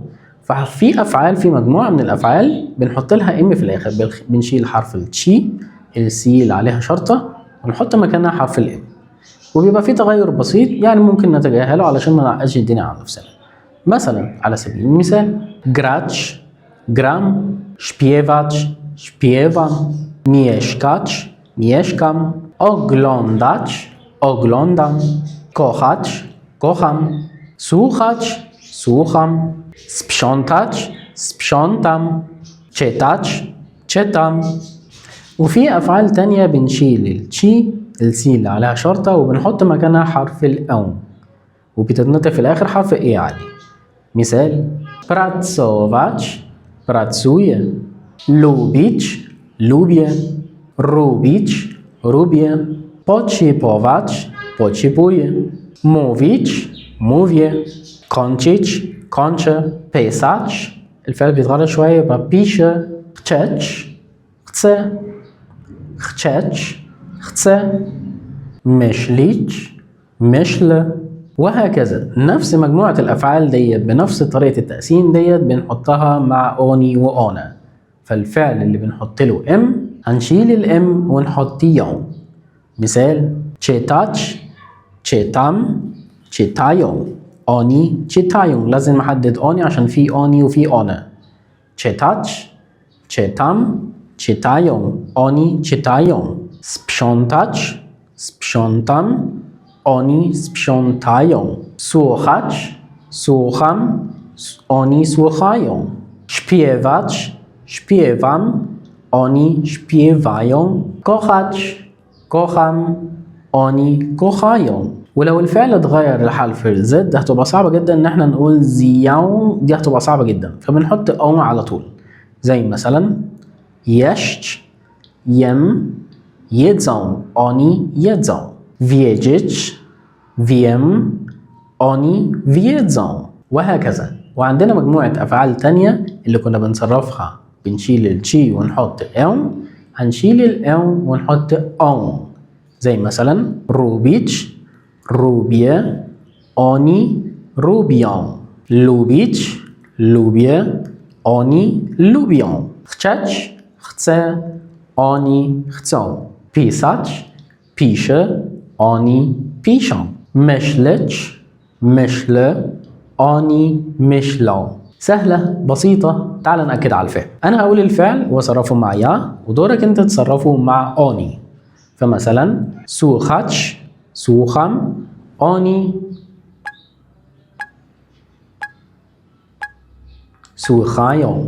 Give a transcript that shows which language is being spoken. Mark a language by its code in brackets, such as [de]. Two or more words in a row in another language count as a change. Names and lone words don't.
[ar] ففي افعال، في مجموعه من الافعال بنحط لها ام في الاخر، بنشيل حرف التشي السي اللي عليها شرطه ونحط مكانها حرف الام، وبيبقى في تغير بسيط يعني ممكن نتجاهله علشان ما نعقدش الدنيا على نفسنا. مثلا على سبيل المثال [pl] grać, gram, śpiewać, śpiewam, mieszkać, mieszkam, oglądać, oglądam, kochać, kocham, słuchać, słucham, sprzątać, sprzątam, czytać, czytam. [ar] وفي أفعال تانية بنشيل التشي السي اللي عليها شرطة وبنحط مكانها حرف الأو، وبتتنطق في الآخر حرف إيه عادي. [pl] مثال pracować, pracuję, lubić, lubię, robić, robię, potrzebować, potrzebuję, mówić, mówię, kończyć, kończę, pisać. [ar] الفعل بيتغير شوية يبقى [pl] piszę, chcieć, chcę, chcieć, chcę, myśleć, myślę، [ar] وهكذا. نفس مجموعة الأفعال ديت بنفس طريقة التقسيم ديت بنحطها مع أوني وأنا. فالفعل اللي بنحط له ام هنشيل الام ونحط يوم. [pl] مثال czytać, czytam, czytają، أوني czytają، [ar] لازم نحدد أوني عشان في أوني وفي أنا. [pl] czytać, czytam, czytają، أوني czytają. sprzątać, sprzątam، oni sprzątają. Słuchać, słucham, oni słuchają. Śpiewać, śpiewam, oni śpiewają. Kochać, kocham، oni kochają. [ar] ولو الفعل اتغير لحرف الزد هتبقى صعبة جدا ان احنا نقول زياو، دي هتبقى صعبة جدا، فبنحط او على طول. زي مثلا [pl] jeść, jem, jedzą، oni jedzą. wiedzieć، wiem، oni wiedzą، [ar] وهكذا. وعندنا مجموعة أفعال تانية اللي كنا بنصرفها بنشيل التشي ونحط اون، هنشيل الاون ونحط اون. زي مثلا [pl] lubić, lubię, oni lubią. lubić، lubię، oni lubią. chcieć، chcę، oni chcą. pisać، piszę، oni piszą. myśleć، myślę، oni myślą. [ar] سهلة بسيطة. تعال نأكد على الفعل. أنا هقول الفعل وأصرفه مع يا، ودورك أنت تصرفه مع oni. [pl] فمثلا słuchać، słucham، oni słuchają.